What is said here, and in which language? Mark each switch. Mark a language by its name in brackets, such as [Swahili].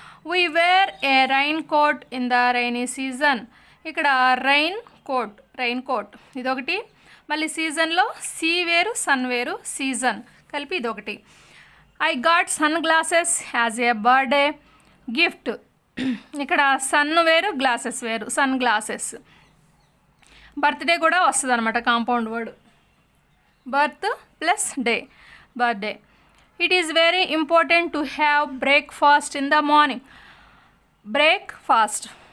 [English] We wear a raincoat in the rainy season. [Telugu] ఇక్కడ rain coat ఇదొకటి. మళ్ళీ సీజన్లో సీ వేరు, సన్ వేరు, సీజన్ కలిపి ఇదొకటి. [English] I got sun glasses as a birthday gift. [Telugu] ఇక్కడ సన్ వేరు, గ్లాసెస్ వేరు, సన్ గ్లాసెస్. బర్త్డే కూడా వస్తుంది అనమాట compound word. [English] Birth plus day, birthday. It is very important to have breakfast in the morning. Breakfast.